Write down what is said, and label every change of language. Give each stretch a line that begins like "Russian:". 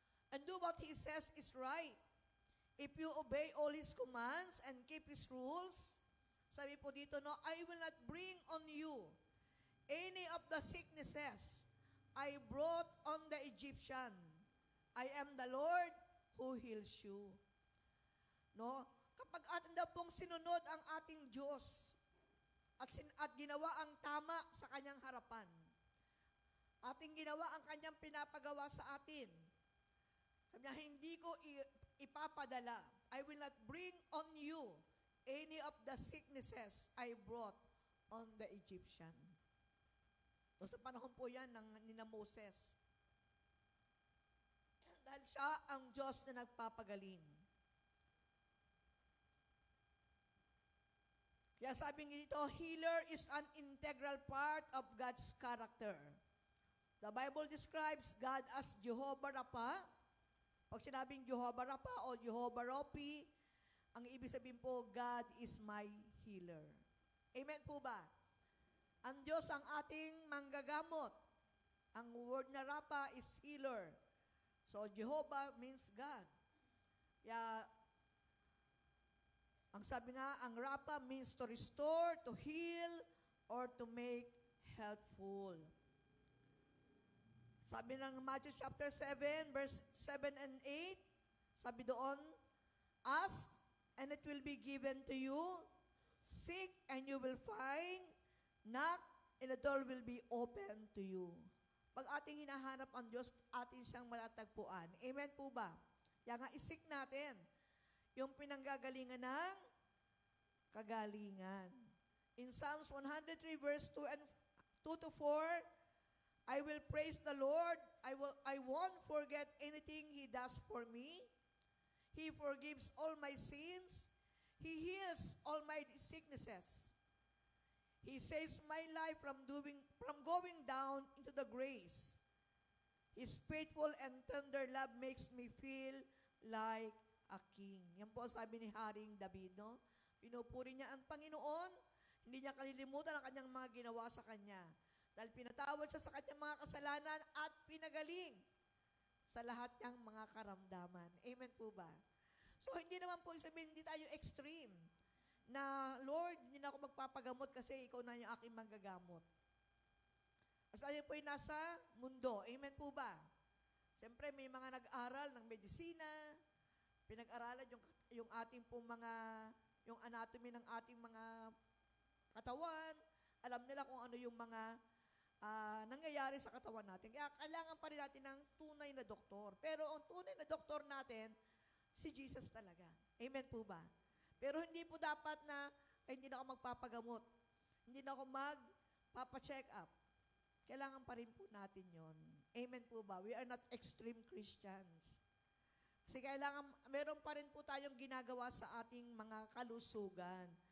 English: And do what He says is right. If you obey all His commands and keep His rules,
Filipino: sabi po dito, no,
English: I will not bring on you any of the sicknesses I brought on the Egyptian. I am the Lord who heals you. No?
Filipino: Kapag atin daw pong sinunod ang ating Diyos at ginawa ang tama sa kanyang harapan, ating ginawa ang kanyang pinapagawa sa atin, sabi niya, hindi ko ipapadala.
English: I will not bring on you any of the sicknesses I brought on the Egyptian.
Filipino: So, sa panahon po yan ni Moses. Dahil siya ang Diyos na nagpapagaling. Kaya sabi dito,
English: healer is an integral part of God's character. The Bible describes God as Jehovah Rapha.
Filipino: Pag sinabing Jehovah Rapha o Jehovah Ropi, ang ibig sabihin po,
English: God is my healer.
Filipino: Amen po ba? Ang Diyos ang ating manggagamot.
English: Ang word na Rapha is healer. So, Jehovah means God.
Filipino: Kaya, ang sabi nga, ang
English: Rapha means to restore, to heal, or to make healthful. Sabi ng Matthew chapter 7, verse 7 and 8,
Filipino: sabi doon,
English: ask, and it will be given to you. Seek, and you will find. Knock, and the door will be open to you.
Filipino: Pag ating hinahanap ang Diyos, ating siyang matatagpuan. Amen po ba? Kaya nga, isik natin yung pinanggagalingan ng kagalingan.
English: In Psalms 103 verse 2 to 4, I will praise the Lord. I won't forget anything He does for me. He forgives all my sins. He heals all my sicknesses. He saves my life from going down into the graves. His faithful and tender love makes me feel like a king.
Filipino: Yan po sabi ni Haring David, no? Pinupuri niya ang Panginoon, hindi niya kalilimutan ang kanyang mga ginawa sa kanya. Dahil pinatawad siya sa kanyang mga kasalanan at pinagaling sa lahat niyang mga karamdaman. Amen po ba? So, hindi naman po sabihin, hindi tayo extreme na, Lord, hindi na ako magpapagamot kasi ikaw na yung aking manggagamot. As tayo po ay nasa mundo. Amen po ba? Siyempre, may mga nag-aral ng medisina, pinag-aralan yung ating po yung anatomy ng ating mga katawan, alam nila kung ano yung mga nangyayari sa katawan natin. Kaya kailangan pa rin natin ng tunay na doktor. Pero ang tunay na doktor natin, si Jesus talaga. Amen po ba? Pero hindi po dapat na, hindi na ako magpapagamot. Hindi na ako magpapacheck up. Kailangan pa rin po natin yon. Amen po ba?
English: We are not extreme Christians.
Filipino: Kasi kailangan, meron pa rin po tayong ginagawa sa ating mga kalusugan.